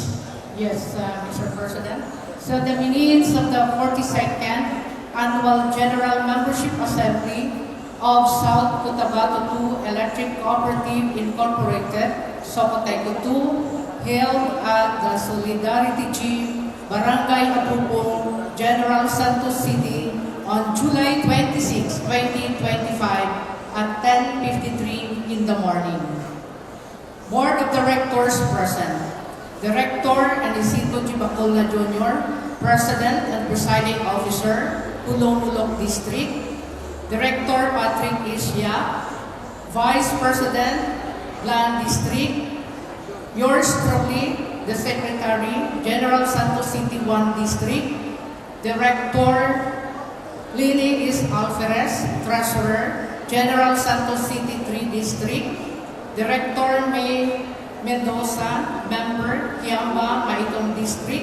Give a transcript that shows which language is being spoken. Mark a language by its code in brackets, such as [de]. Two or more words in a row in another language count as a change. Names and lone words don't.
[en] Yes, Mr. President. So the minutes of the 42nd Annual General Membership Assembly of South Cotabato 2 Electric Cooperative Incorporated, Socoteco 2, held at the Solidarity Gym, Barangay Apupong, General Santos City on July 26, 2025 at 10:53 in the morning. Board of Directors present. Director Anisito G. Bacolna Jr., President and Presiding Officer, Pulong-Ulok District. Director Patrick Isya, Vice President, Blan District. Yours truly, the Secretary, General Santos City 1 District. Director Lini Is Alferez, Treasurer, General Santos City 3 District. Director May Mendoza, Member, Kiamba, Maitong District.